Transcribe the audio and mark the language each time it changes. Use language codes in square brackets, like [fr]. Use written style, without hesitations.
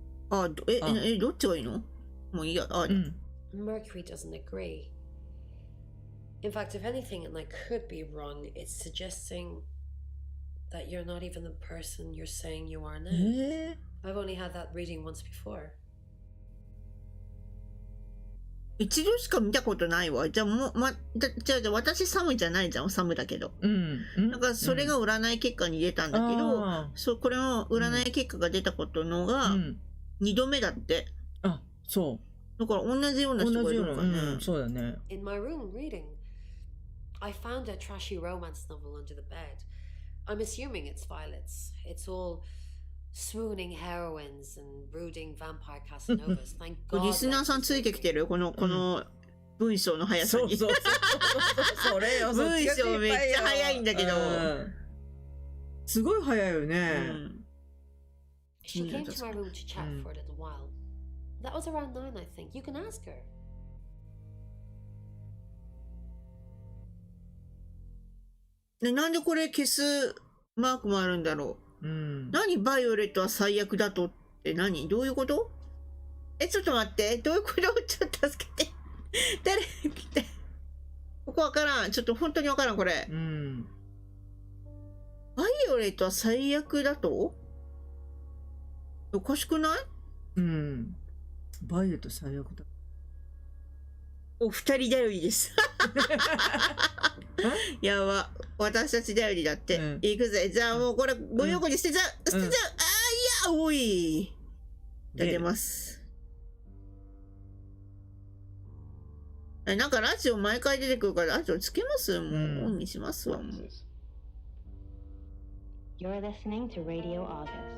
[ja] どっちがいいの？もういいや。 [en] Mercury doesn't agree. In fact, if anything, and I could be wrong, it's suggesting that you're not even the person you're saying you are now. I've only had that reading once before. [ja] 一度しか見たことないわ。じゃあもう、じゃあ私サムじゃないじゃん。サムだけど。なんかそれが占い結果に出たんだけど、これの占い結果が出たことのが2度目だって。あ、そう。だから同じような人がいるのかね。そうだね。 [en] In my room reading, I found a trashy romance novel under the bed. I'm assuming it's Violet's. It's all swooning heroines and brooding vampire Casanovas. Thank God. [ja] リスナーさんついてきてるこの文章の速さに。それよ。文章めっちゃ速いんだけど。すごい速いよね。 [en] She came to my room to chat for a little while. That was around 9, I think. You can ask her. [ja] なんでこれ消すマークもあるんだろう。何バイオレットは最悪だとって何？どういうこと？ちょっと待って。どういうこと？ちょっと助けて。誰来て。ここわからん。ちょっと本当にわからん、これ。バイオレットは最悪だと？おかしくない？バイオレット最悪だ。お二人頼りです。やば。私たち頼りだって。行くぜ。じゃあもうこれご用に捨てちゃう。捨てちゃう。いや、おい。出ます。なんかラジオ毎回出てくるからラジオつけます？もうオンにしますわ。もう。 [en] You're listening to Radio August.